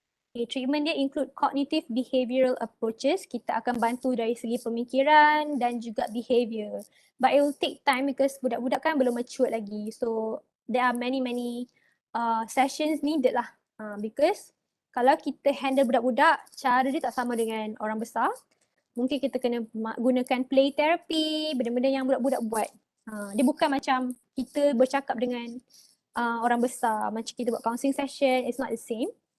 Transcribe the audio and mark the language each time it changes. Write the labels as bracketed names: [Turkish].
[English] Okay, treatment [Malay] dia [English] include cognitive behavioral approaches. [Malay] Kita akan bantu dari segi pemikiran dan juga behavior. [English] But it will take time because [Malay] budak-budak kan belum [English] mature lagi. So there are many sessions needed lah. Because [Malay] kalau kita handle budak-budak, cara dia tak sama dengan orang besar. Mungkin kita kena gunakan play therapy, benda-benda yang budak-budak buat. Dia bukan macam kita bercakap dengan orang besar, macam kita buat counselling session, [English] it's not the same.